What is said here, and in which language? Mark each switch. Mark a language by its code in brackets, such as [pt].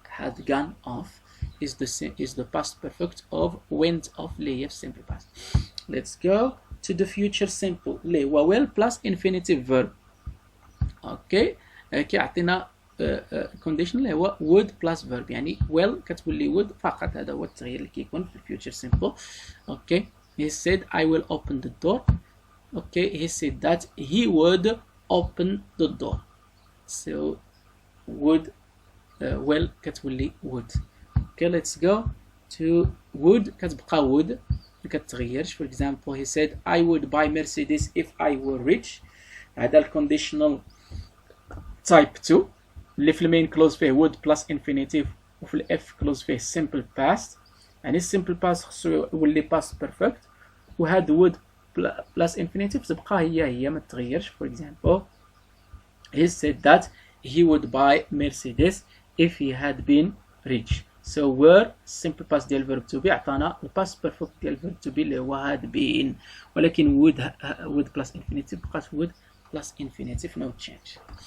[en] Had gone off is the past perfect of went off [ar] اللي هي [en] في simple past. Let's go to the future simple [ar] اللي هو [en] will plus infinitive verb. Okay, [ar] كيعطينا [en] condition [ar] اللي هو [en] would plus verb [ar] يعني [en] will [ar] كتولي [en] would [ar] فقط. هذا هو التغيير اللي كيكون في future simple. [en] Okay, he said I will open the door. Okay, he said that he would open the door. So would will [ar] كتولي [en] would. Okay, let's go to would [ar] كتبقى [en] would [ar] ما كتغيرش. [en] For example, he said I would buy Mercedes if I were rich. [ar] هذا ال conditional type 2 اللي في المين كلوز فيه would plus infinitive وفي الاف كلوز فيه simple past. يعني simple past خصو يولي past perfect وهاد would plus infinitive تبقى هي ما تغيرش. [en] For example, he said that he would buy Mercedes if he had been rich. So were simple past [ar] ديال [en] verb to be [ar] عطانا ال [en] past perfect ديال verb to be [ar] اللي هو [en] had been [ar] ولكن [en] would plus infinitive [ar] بقات [en] would plus infinitive no change.